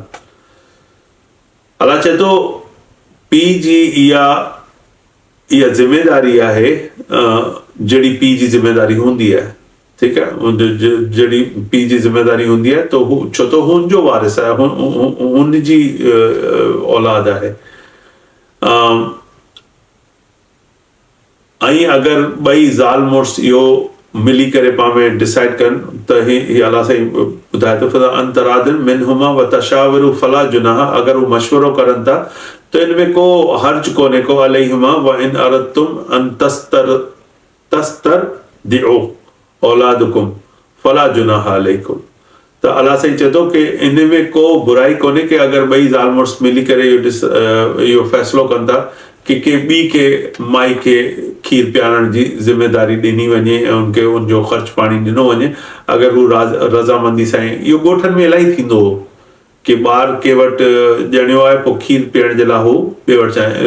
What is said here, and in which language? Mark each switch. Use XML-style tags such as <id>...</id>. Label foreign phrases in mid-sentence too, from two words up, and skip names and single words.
<sd>अलाह चए थो पीउ जी इहा ज़िमेदारी आहे जहिड़ी पीउ जी ज़िमेदारी हूंदी आहे, ठीकु आहे, जहिड़ी पीउ जी ज़िमेदारी हूंदी आहे त हू छो त हुनजो वारिस आहे, हुनजी औलाद आहे। ऐं अगरि ॿई ज़ाल मुड़ुस इहो मिली करे पाण में डिसाइड कनि त ही अलाह साईं ॿुधाए थो</sd> <ar>فلا عن تراض منهما وتشاور فلا جناح,</ar> <sd>अगरि हू मशवरो करनि था त इन में को हर्ज कोन्हे को</sd> <ar>عليهما وإن أردتم أن تسترضعوا أولادكم فلا جناح عليكم.</ar> <sd>त अलाह साईं चए थो कि इन में को बुराई कोन्हे कि अगरि ॿई ज़ाल मुड़ुस मिली करे इहो फ़ैसिलो कनि था कि ॿी के माई खे खीर पियारण जी ज़िमेदारी ॾिनी वञे ऐं उनखे उनजो ख़र्च पाणी ॾिनो वञे, अगरि हू रज़ामंदी सां, इहो ॻोठनि में इलाही थींदो हो कि ॿार के वटि ॼणियो आहे पोइ खीर पीअण जे लाइ हू ॿिए वटि चाहे।</sd>